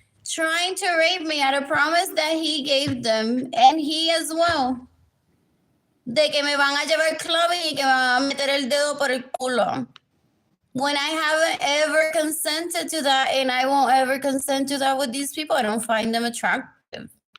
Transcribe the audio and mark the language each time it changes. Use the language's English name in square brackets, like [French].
[English] Trying to rape me at a promise that he gave them. And he as well. [Spanish] De que me van a llevar clubbing y que me van a meter el dedo por el culo. [English] When I haven't ever consented to that, and I won't ever consent to that with these people, I don't find them attractive.